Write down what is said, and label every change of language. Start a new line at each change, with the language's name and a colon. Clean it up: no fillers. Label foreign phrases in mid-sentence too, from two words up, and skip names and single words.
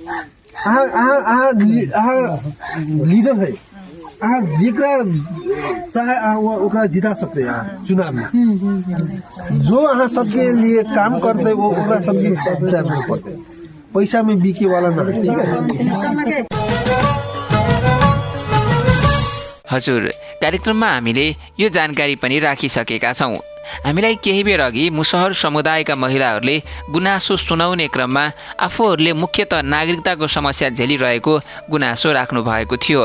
Bhojpuri: लीडर है, जेकरा चाहे ओकरा जिता सकते हैं चुनाव में। जो सबके लिए काम करते वो ओकरा सबके करते, पैसा में बिके वाला ना।
Nepali: हजुर, कार्यक्रममा हामीले यो जानकारी पनि राखिसकेका छौँ। हामीलाई केही बेर अघि मुसहर समुदायका महिलाहरूले गुनासो सुनाउने क्रममा आफूहरूले मुख्यतः नागरिकताको समस्या झेलिरहेको गुनासो राख्नु भएको थियो।